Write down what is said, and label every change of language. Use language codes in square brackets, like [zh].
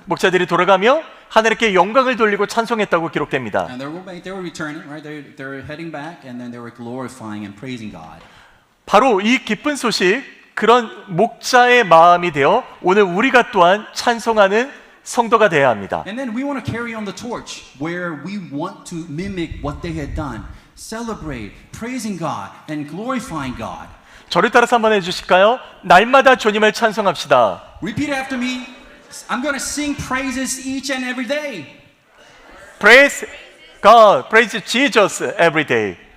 [ko] 목자들이 돌아가며 하나님께 영광을 돌리고 찬송했다고 기록됩니다. [en] And they were returning, right? They were heading back, and then they were glorifying and praising God. [ko] 바로 이 기쁜 소식, 그런 목자의 마음이 되어 오늘 우리가 또한 찬송하는 성도가 되어야 합니다. [en] And then we want to carry on the torch where we want to mimic what they had done. Celebrate, praising God and glorifying God. [ko] 저를 따라서 한번 해주실까요? 날마다 주님을 찬송합시다. [en] Repeat after me. I'm going to sing praises each and every day. Praise God, praise Jesus every day.